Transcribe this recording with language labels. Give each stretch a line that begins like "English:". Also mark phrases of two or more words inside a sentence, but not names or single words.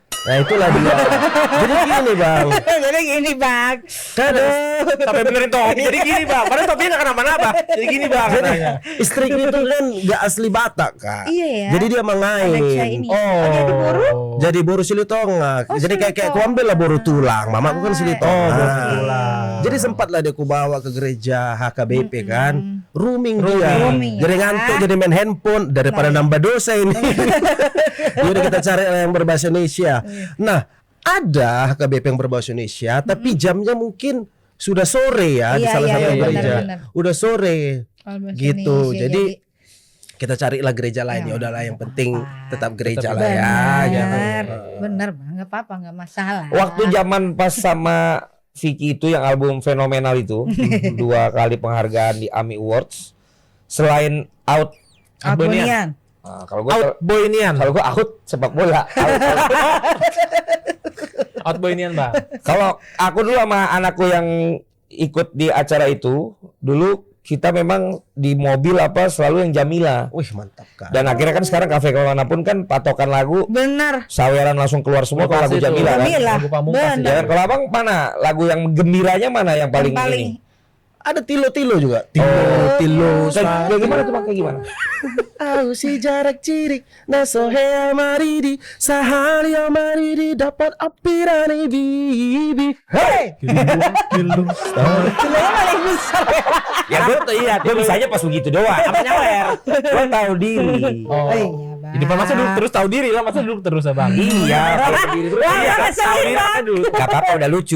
Indonesian: Nah itulah dia. Jadi gini bang, Jadi gini bang. Sampai benerin topi. Jadi gini bang, padahal topinya nggak kenapa-napa. Jadi gini bang. jadi katanya. istriku itu kan gak asli Batak kak. Iya ya. Jadi dia mengain. Ada ini. Oh, jadi buru? Jadi boru silitongak. Oh, Jadi kayak silitong. ku ambil lah
Batak Toba: boru tulang.
Indonesian: Mamaku kan silitongak.
Batak Toba: boru tulang.
Indonesian: Jadi sempatlah dia ku bawa ke gereja HKBP kan. Rooming dia. Rooming, Jadi ya. ngantuk jadi main handphone daripada nambah dosa ini. Yaudah kita cari yang berbahasa Indonesia. Nah, ada HKBP yang berbahasa Indonesia tapi jamnya mungkin sudah sore ya di Iya, salah iya, satu iya, gereja. benar. Udah sore. Kalau bahasa Gitu. Indonesia, Jadi kita carilah gereja lain. Ya, Ya udahlah yang penting apa-apa. tetap gereja Tetap lah ya. benar, gitu. benar bang, nggak apa-apa, nggak masalah. Waktu zaman pas sama Vicky itu yang album fenomenal itu 2 kali penghargaan di AMI Awards. Selain out, Albunian. kalau gue Out boy inian. kalau gue out sepak bola. Out boy inian bang. Kalau aku dulu sama anakku yang ikut di acara itu, dulu kita memang di mobil apa selalu yang Jamila. Wih mantap kan. Dan akhirnya kan sekarang kafe kemanapun kan patokan lagu Benar. saweran langsung keluar semua kalau lagu Pasti itu. Jamila kan. Jamila. Lagu Pamungkas Bener. Ya kan, kalau abang mana lagu yang gembiranya mana yang paling, Yang paling ini? Ada tilo-tilo juga. Tilo. Kayak gimana tuh bang? Kayak gimana? Aku si jarak cirik nasohe amaridi sahari amaridi dapat apirani bibi. Hey. Ya gue bisanya pas begitu doang. Apa nyawer? Gue tahu diri. Oh. iya, Bang. Jadi masa duduk terus tahu diri lah, masa duduk terus ya bang. Iya, tahu diri terus. Wah, Iya, jangan tahu sedih, diri Bang. kan dulu. Gak apa-apa udah lucu.